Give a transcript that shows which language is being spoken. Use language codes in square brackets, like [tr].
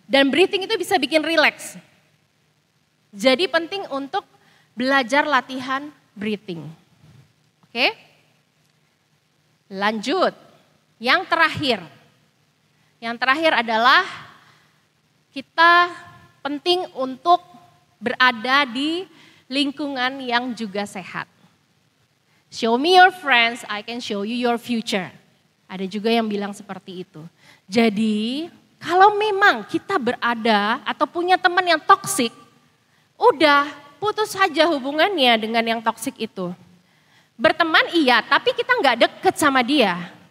[id] Dan breathing itu bisa bikin rileks. Jadi penting untuk belajar latihan breathing. Oke? Lanjut. Yang terakhir adalah kita penting untuk berada di lingkungan yang juga sehat. [en] Show me your friends, I can show you your future. [id] Ada juga yang bilang seperti itu. Jadi kalau memang kita berada atau punya teman yang toksik, udah putus saja hubungannya dengan yang toksik itu. Berteman iya, tapi kita nggak deket sama dia.